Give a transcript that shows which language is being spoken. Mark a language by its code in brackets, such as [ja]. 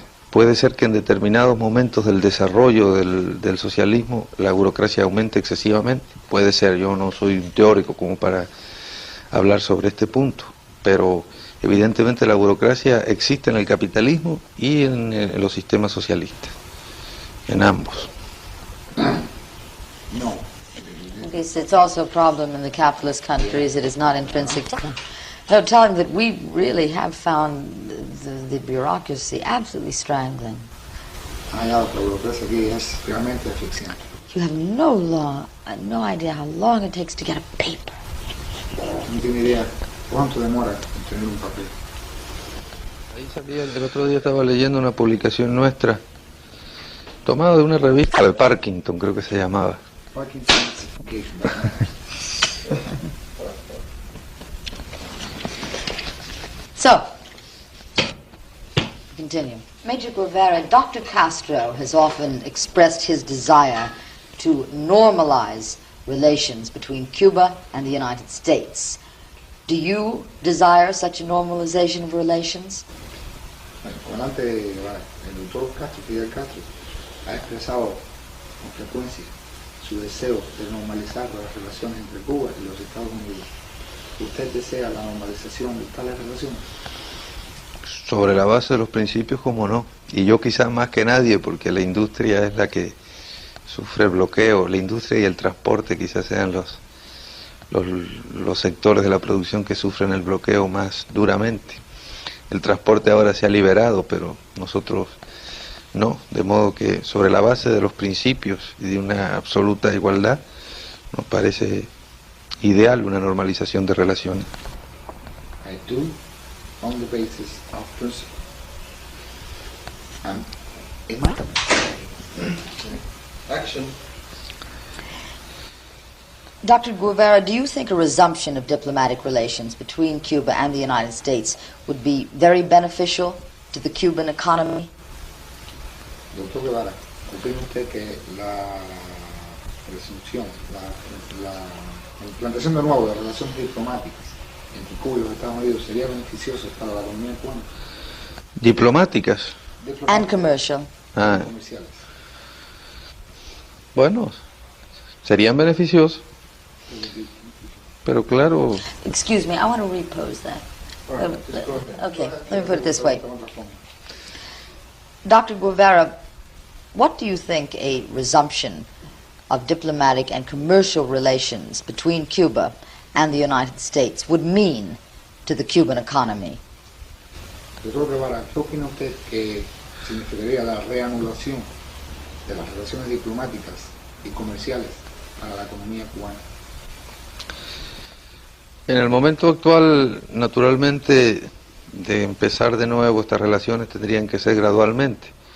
[es] Puede ser que en determinados momentos del desarrollo del socialismo la burocracia aumente excesivamente, puede ser, yo no soy un teórico como para hablar sobre este punto, pero evidentemente la burocracia existe en el capitalismo y en los sistemas socialistas, en ambos. No. [en] Okay, so it's also a problem in the capitalist countries. It is not intrinsic to them. No, tell him that we really have found the bureaucracy absolutely strangling. [es] La burocracia aquí es realmente asfixiante. [en] You have no idea how long it takes to get a paper. [es] No tiene idea cuánto demora en tener un papel. Ahí salía, el otro día estaba leyendo una publicación nuestra, tomada de una revista de Parkinson, creo que se llamaba. [en] Parkinson's So, continue. Major Guevara, Dr. Castro has often expressed his desire to normalize relations between Cuba and the United States. Do you desire such a normalization of relations? [es] El comandante, el doctor Castro, Fidel Castro, ha expresado con frecuencia su deseo de normalizar las relaciones entre Cuba y los Estados Unidos. ¿Usted desea la normalización de tales relaciones? Sobre la base de los principios, como no. Y yo quizás más que nadie, porque la industria es la que sufre el bloqueo. La industria y el transporte quizás sean los sectores de la producción que sufren el bloqueo más duramente. El transporte ahora se ha liberado, pero nosotros no. De modo que sobre la base de los principios y de una absoluta igualdad, nos parece ideal una normalización de relaciones. [en] I do, on the basis of principle. And Action. Dr. Guevara, do you think a resumption of diplomatic relations between Cuba and the United States would be very beneficial to the Cuban economy? [es] Doctor Guevara, ¿opina usted que la resunción, la implantación de nuevo de relaciones diplomáticas entre Cuba y los Estados Unidos sería beneficiosa para la economía cubana? Diplomáticas. [en] And commercial. Ah, [es] Comerciales. bueno, serían beneficiosos, pero claro, [en] Excuse me, I want to repose that. Okay, let me put it this way. Dr. Guevara, what do you think a resumption of diplomatic and commercial relations between Cuba and the United States would mean to the Cuban economy? [es] Doctor Guevara, ¿qué opina usted que significaría la reanudación de las relaciones diplomáticas y comerciales para la economía cubana? En el momento actual, naturalmente, de empezar de nuevo estas relaciones tendrían que ser gradualmente.